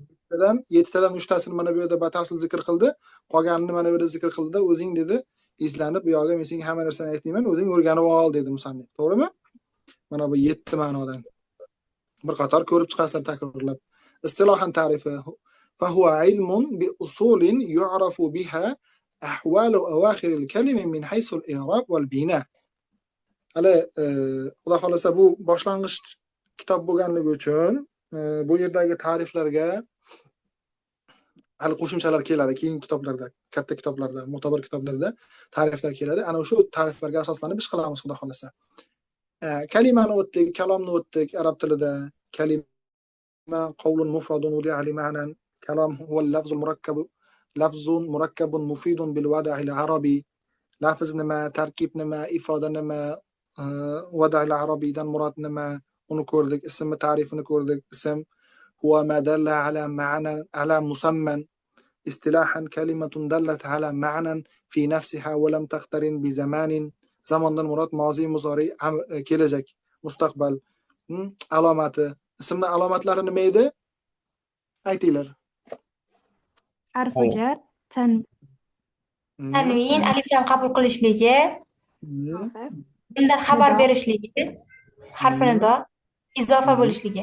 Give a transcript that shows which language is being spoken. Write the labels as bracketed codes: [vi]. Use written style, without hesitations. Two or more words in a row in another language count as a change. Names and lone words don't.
[uz] 7 tadan 3 tasini mana bu yerda batafsil zikr qildi. Qolganini mana bu yerda zikr qildi. O'zing dedi, izlanib bu yoqqa men senga hamma narsani aytmayman, o'zing o'rganib ol dedi musannif. To'g'rimi? Mana bu 7 ma'nodan bir qator ko'rib chiqasizlar takrorlab. Istilohan ta'rifi [ar] فهو علم بأصول يعرف بها أحوال أواخر الكلمة من حيث الإعراب والبناء. [uz] Hali xudo xolasa bu boshlang'ich kitob bo'lganligi uchun bu yerdagi ta'riflarga hali qo'shimchalar keladi. Keyingi kitoblarda, katta kitoblarda, mo'tabar kitoblarda ta'riflar keladi. Ana o'sha ta'riflarga asoslanib ish qilamiz xudo xolasa. Kalimani o'tdik, kalomni o'tdik arab tilida. [ar] كلمة قول مفرد وضع لمعنى. كلام هو اللفظ المركب، لفظ مركب مفيد بالوضع العربي. [uz] Lafz nima, tarkib nima, ifoda nima, [ar] الوضع العربي dan [uz] murod nima, uni ko'rdik. Ism ta'rifini ko'rdik. [ar] اسم هو ما دل على معنى على مسمى. اصطلاحا كلمة دلت على معنى في نفسها ولم تقترن بزمان. [uz] Zamondan murod mozi, muzori, kelajak, mustaqbal. Alomati. Ismning alomatlari nima edi? Aytinglar. Harfi jar, tanvin, aliflam qabul qilishligi, bundan xabar berishligi, harfi nido, izofa bo'lishligi.